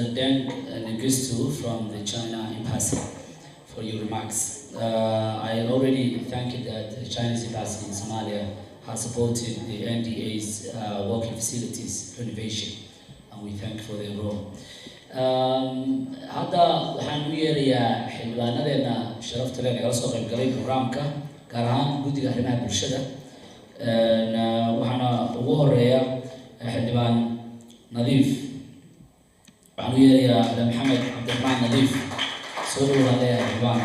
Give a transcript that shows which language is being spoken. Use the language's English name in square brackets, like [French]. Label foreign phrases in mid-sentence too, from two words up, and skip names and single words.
[English] Deng Negustu from the China Embassy for your remarks. I already thanked that the Chinese Embassy in Somalia has supported the NDA's working facilities renovation, and we thank for their role. [Somali] Hadda waxaan u yeerayaa xildhibaanadeena sharafta leh nagala soo qayb galay programka gaar ahaan guddiga arrimaha bulshada. Waxaana ugu horeeya xildhibaan Nadiif. waxaan u yeerayaa Maxamed Cabdiraxmaan Nadiif soo dhawaada xildhibaan.